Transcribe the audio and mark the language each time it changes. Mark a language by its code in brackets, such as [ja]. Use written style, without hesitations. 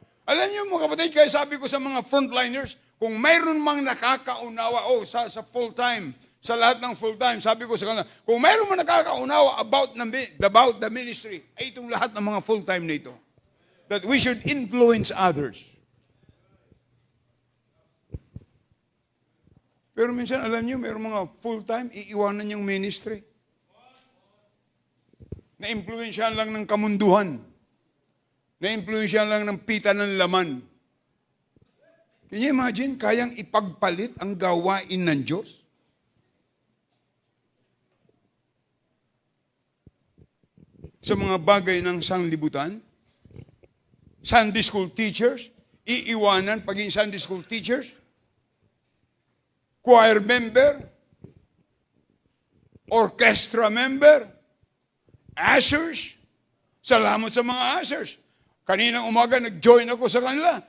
[tl] Alam niyo mga kapatid, kaya sabi ko sa mga frontliners, kung mayroon mang nakakaunawa, sa full-time, sa lahat ng full-time, sabi ko sa kanila, kung mayroon mang nakakaunawa [en] about the ministry, [tl] ay itong lahat ng mga full-time nito. [en] That we should influence others. [tl] Pero minsan, alam niyo, mayroon mga full-time, iiwanan yung ministry. Na-influensyahan lang ng kamunduhan. Na-influensyahan lang ng pita ng laman. [en] Can you imagine, [tl] kayang ipagpalit ang gawain ng Diyos? Sa mga bagay ng sanglibutan, Sunday school teachers, iiwanan paging Sunday school teachers, choir member, orchestra member, ushers. Salamat sa mga ushers. Kaninang umaga, nag-join ako sa kanila.